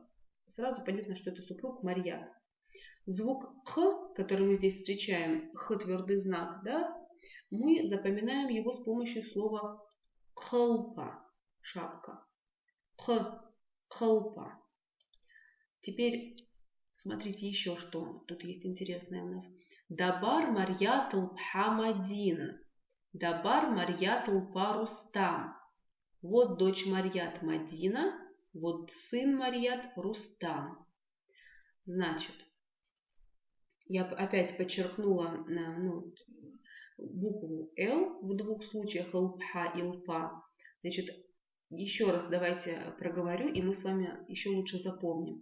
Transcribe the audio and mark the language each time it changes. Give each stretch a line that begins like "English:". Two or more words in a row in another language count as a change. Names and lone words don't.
Russian: Сразу понятно, что это супруг Марьят. Звук Х, который мы здесь встречаем, Х твердый знак, да, мы запоминаем его с помощью слова кхалпа, шапка. Кхалпа. Теперь смотрите еще что. Тут есть интересное у нас.
Abaza: Дабар Марьят Лпха Мадина. Дабар Марьят Лпа Рустам.
Russian: Вот дочь Марьят Мадина, вот сын Марьят Рустам. Значит, я опять подчеркнула букву Л в двух случаях, Лпха и Лпа. Значит, еще раз давайте проговорю, и мы с вами еще лучше запомним.